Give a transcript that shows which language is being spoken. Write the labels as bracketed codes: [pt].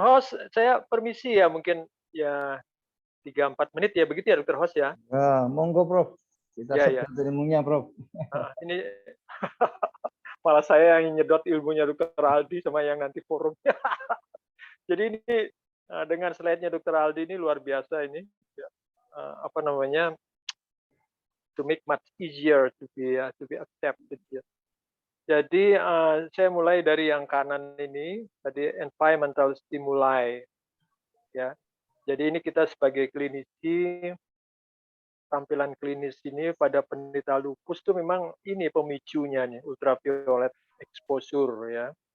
[id] Hos, saya permisi ya mungkin ya 3-4 menit ya begitu ya Dr. Hos ya. Ya, monggo Prof. Kita Ya. sedang ilmunya Prof. Ini malah saya yang nyedot ilmunya Dr. Aldi sama yang nanti forumnya. Jadi ini dengan slide-nya Dr. Aldi ini luar biasa ini. Apa namanya? [en] To make much easier to be accepted. [id] Ya. Jadi saya mulai dari yang kanan ini tadi environmental stimuli. Ya. Jadi ini kita sebagai klinisi, tampilan klinis ini pada penderita lupus itu memang ini pemicunya nih, ultraviolet exposure ya.